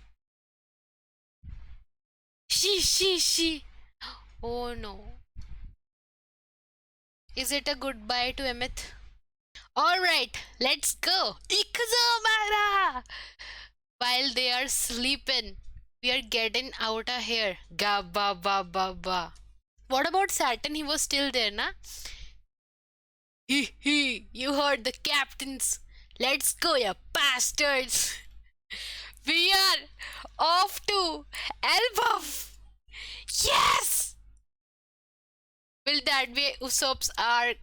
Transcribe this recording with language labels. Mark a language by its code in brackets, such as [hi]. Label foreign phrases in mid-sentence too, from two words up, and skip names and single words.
[en] She. Oh no. Is it a goodbye to Emmett? Alright, let's go. Ikuzomara! While they are sleeping, we are getting out of here. Ga ba ba ba ba. What about Saturn? He was still there, na? Hee, you heard the captains. Let's go, you bastards. We are off to Elbaf. Yes! Will that be Usopp's arc?